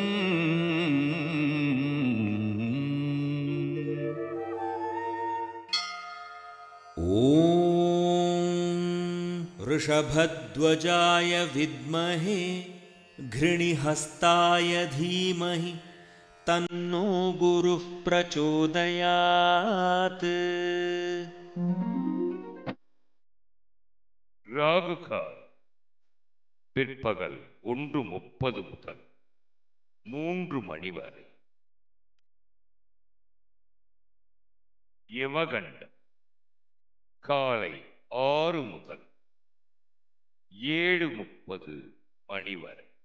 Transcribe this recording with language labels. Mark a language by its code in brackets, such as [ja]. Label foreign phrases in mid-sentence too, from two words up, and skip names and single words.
[sa] ॐ वृषभध्वजाय विद्महे घृणिहस्ताय धीमहि तन्नो गुरुः प्रचोदयात्. [ta] ராகுகால் பிற்பகல் 1:30 முதல் 3 மணி வரை. யமகண்டம் காலை 6 முதல் 7:30 மணி வரை.